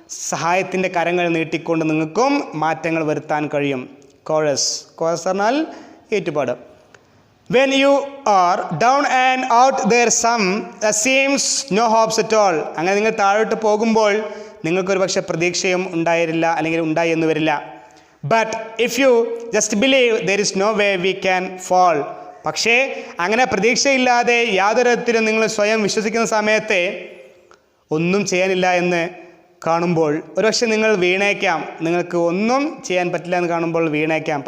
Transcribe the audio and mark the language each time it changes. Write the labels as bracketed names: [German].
[Malayalam] സഹായത്തിൻ്റെ കരങ്ങൾ നീട്ടിക്കൊണ്ട് നിങ്ങൾക്കും മാറ്റങ്ങൾ വരുത്താൻ കഴിയും. കോറസ് പറഞ്ഞാൽ ഏറ്റുപാട്. [English] When you are down and out there seems no hopes at all. [Malayalam] അങ്ങനെ നിങ്ങൾ താഴോട്ട് പോകുമ്പോൾ നിങ്ങൾക്കൊരു പക്ഷേ പ്രതീക്ഷയും ഉണ്ടായിരില്ല, അല്ലെങ്കിൽ ഉണ്ടായി എന്ന് വരില്ല. [English] But if you just believe there is no way we can fall. [Malayalam] പക്ഷേ അങ്ങനെ പ്രതീക്ഷയില്ലാതെ യാതൊരു തരത്തിലും നിങ്ങൾ സ്വയം വിശ്വസിക്കുന്ന സമയത്ത് ഒന്നും ചെയ്യാനില്ല എന്ന് കാണുമ്പോൾ ഒരുപക്ഷെ നിങ്ങൾ വീണേക്കാം, നിങ്ങൾക്ക് ഒന്നും ചെയ്യാൻ പറ്റില്ല എന്ന് കാണുമ്പോൾ വീണേക്കാം.